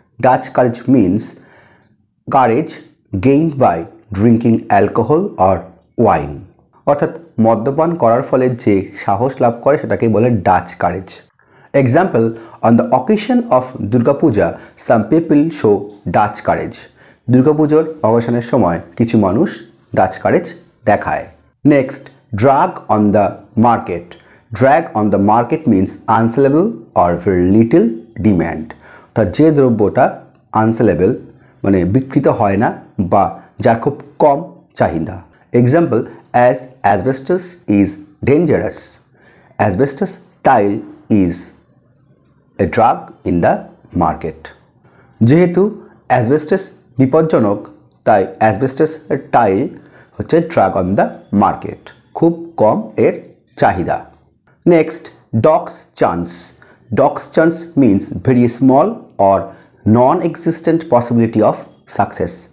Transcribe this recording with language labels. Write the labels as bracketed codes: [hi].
[en] Dutch courage means courage gained by drinking alcohol or wine. [bn] অর্থাৎ মদ্যপান করার ফলে যে সাহস লাভ করে সেটাকেই বলে Dutch courage. [en] Example, on the occasion of Durga Puja, some people show Dutch courage. [bn] Durga পুজোর অকেশনের সময় কিছু মানুষ ডাচ কারেজ দেখায়। [en] Next, drag on the market. Drag on the market means unsellable or very little demand. [bn] অর্থাৎ যে দ্রব্যটা আনসেলেবল মানে বিক্রিত হয় না বা যার খুব কম চাহিদা। [en] Example, as asbestos is dangerous. Asbestos tile is a drug in the market. [bn] যেহেতু অ্যাসবেস্টাস বিপজ্জনক তাই অ্যাসবেস্টাস টাইল হচ্ছে [en] drug on the market, [bn] খুব কম এর চাহিদা। [en] Next, dog's chance. Dog's chance means very small or non existent possibility of success.